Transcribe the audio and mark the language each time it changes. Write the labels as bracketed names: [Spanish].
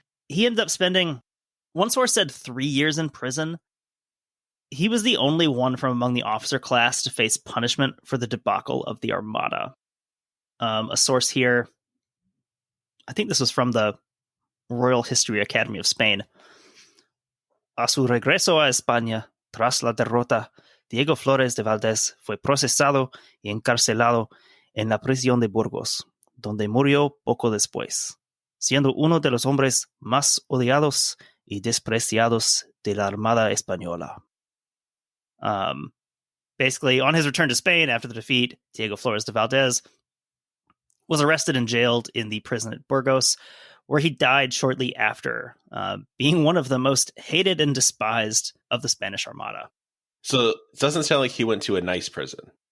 [English] He ended up spending, one source said 3 years in prison. He was the only one from among the officer class to face punishment for the debacle of the Armada. A source here, I think this was from the Royal History Academy of Spain. [Spanish] A su regreso a España, tras la derrota, Diego Flores de Valdes fue procesado y encarcelado en la prisión de Burgos, donde murió poco después, siendo uno de los hombres más odiados y despreciados de la Armada Española. [English] Basically, on his return to Spain after the defeat, Diego Flores de Valdes was arrested and jailed in the prison at Burgos, where he died shortly after, being one of the most hated and despised of the Spanish Armada. So it doesn't sound like he went to a nice prison.